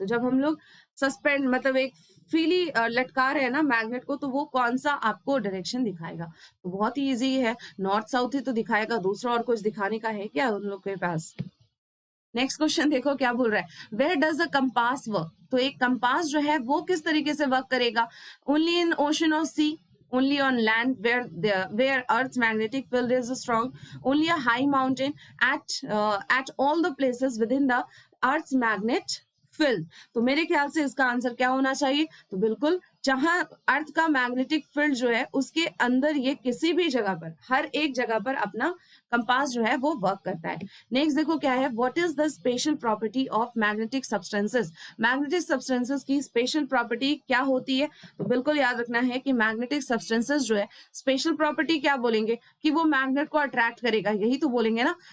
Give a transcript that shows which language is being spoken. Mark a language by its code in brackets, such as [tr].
[hi] तो जब हम लोग सस्पेंड मतलब एक फ्रीली लटका रहे हैं ना मैग्नेट को, तो वो कौन सा आपको डायरेक्शन दिखाएगा। तो बहुत ही इजी है, नॉर्थ साउथ ही तो दिखाएगा, दूसरा और कुछ दिखाने का है क्या उन लोग के पास। नेक्स्ट क्वेश्चन देखो क्या बोल रहा है, [en] Where does a compass work. [hi] तो एक कंपास जो है वो किस तरीके से वर्क करेगा, [en] Only in ocean और sea, only on land where earth's magnetic field is strong, only a high mountain, at all the places within the earth's magnet field। [hi] तो मेरे ख्याल से इसका आंसर क्या होना चाहिए, तो बिल्कुल जहां अर्थ का मैग्नेटिक फील्ड जो है उसके अंदर ये किसी भी जगह पर, हर एक जगह पर अपना कंपास जो है वो वर्क करता है। नेक्स्ट देखो क्या है, [en] What is the special property of magnetic substances. [hi] Magnetic substances की स्पेशल प्रॉपर्टी क्या होती है, तो बिल्कुल याद रखना है कि मैग्नेटिक सब्सटेंसेस जो है स्पेशल प्रॉपर्टी क्या बोलेंगे कि वो मैग्नेट को अट्रैक्ट करेगा, यही तो बोलेंगे ना।